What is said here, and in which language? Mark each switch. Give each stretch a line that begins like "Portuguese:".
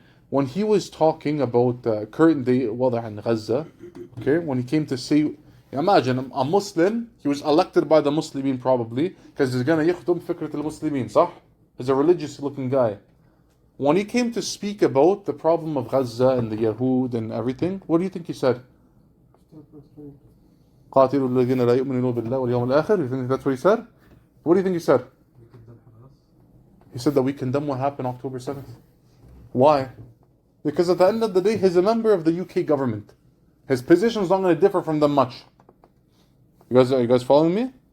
English: When he was talking about current day وضع in Gaza, okay, when he came to say, imagine a Muslim, he was elected by the Muslimin probably, because he's going to
Arabic: يخدم فكرة المسلمين,
English: صح? He's a religious looking guy. When he came to speak about the problem of Gaza and the Yahud and everything, what do you think he said?
Arabic: قاتلوا الذين لا يؤمنون بالله واليوم الآخر.
English: You think that's what he said? What do you think he said? He said that we condemn what happened October 7th. Why? Because at the end of the day, he's a member of the UK government. His position is not going to differ from them much. Are you guys following me?